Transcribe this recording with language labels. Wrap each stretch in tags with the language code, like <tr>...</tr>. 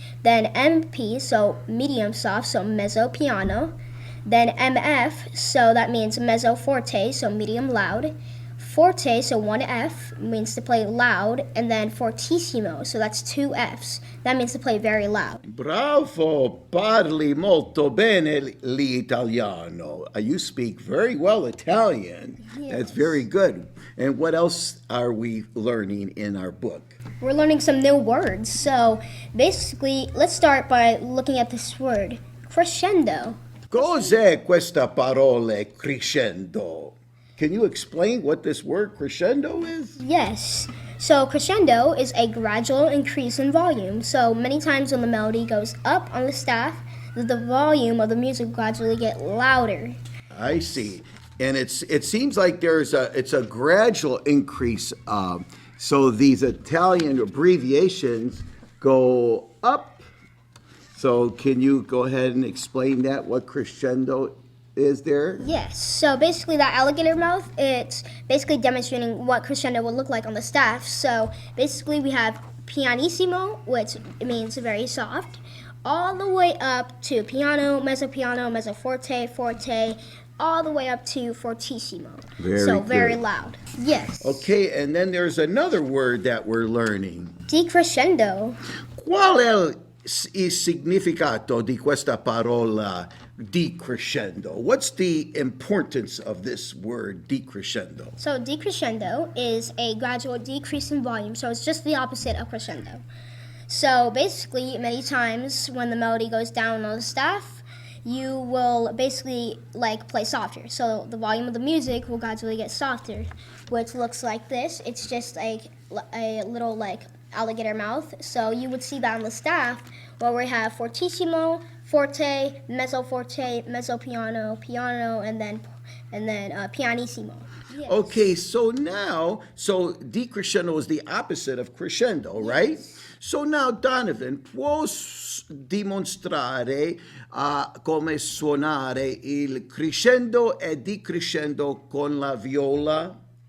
<en>Then MP, so medium soft, so mezzo piano. Then MF, so that means mezzo forte, so medium loud. Forte, so one F, means to play loud, and then fortissimo, so that's two Fs. That means to play very loud.</en> <it>Bravo, parli molto bene l'italiano.</it> <en>You speak very well Italian. Yes. That's very good. And what else are we learning in our book? We're learning some new words. So basically, let's start by looking at this word, crescendo.</en> <it>Cos'è questa parola crescendo?</it> <en>Can you explain what this word crescendo is? Yes. So crescendo is a gradual increase in volume. So many times when the melody goes up on the staff, the volume of the music gradually get louder. I see. And it seems like it's a gradual increase. So these Italian abbreviations go up. So can you go ahead and explain that, what crescendo is there? Yes. So basically that alligator mouth, it's basically demonstrating what crescendo will look like on the staff. So basically we have pianissimo, which means very soft, all the way up to piano, mezzo forte, forte, all the way up to fortissimo. Very loud. Yes. Okay, and then there's another word that we're learning. Decrescendo.</en> <it>Qual è il significato di questa parola decrescendo?</it> <en>What's the importance of this word decrescendo? So decrescendo is a gradual decrease in volume, so it's just the opposite of crescendo. So basically, many times when the melody goes down on the staff, you will basically play softer. So the volume of the music will gradually get softer, which looks like this. It's just like a little alligator mouth. So you would see that on the staff where we have fortissimo, forte, mezzo piano, piano, and then and then pianissimo. Yes. Okay, so now, so decrescendo is the opposite of crescendo, right? So now,</en> <it>Donovan, può dimostrare come suonare il crescendo e decrescendo con la viola?</it>